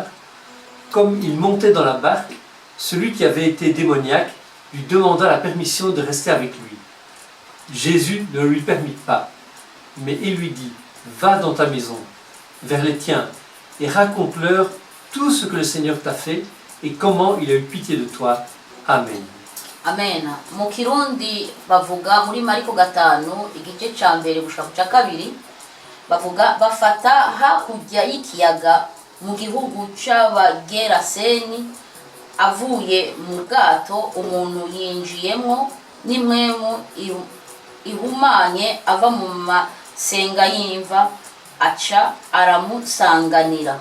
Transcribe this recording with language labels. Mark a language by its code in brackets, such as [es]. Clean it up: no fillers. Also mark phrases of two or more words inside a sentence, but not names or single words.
[fr] Comme il montait dans la barque, celui qui avait été démoniaque lui demanda la permission de rester avec lui. Jésus ne lui permit pas, mais il lui dit « Va dans ta maison, vers les tiens, et raconte-leur tout ce que le Seigneur t'a fait et comment il a eu pitié de toi. Amen. » Amen. [rn] Mu Kirundi bavuga muri Mariko 5 igice cya mbere gushika ku cya kabiri, bavuga bafata hakurya y'ikiyaga mu gihugu c'Abageraseni. Avuye mu bwato umuntu yinjiyemo n'imwemu ihumanye ava mu masenga y'imva aca aramusanganira.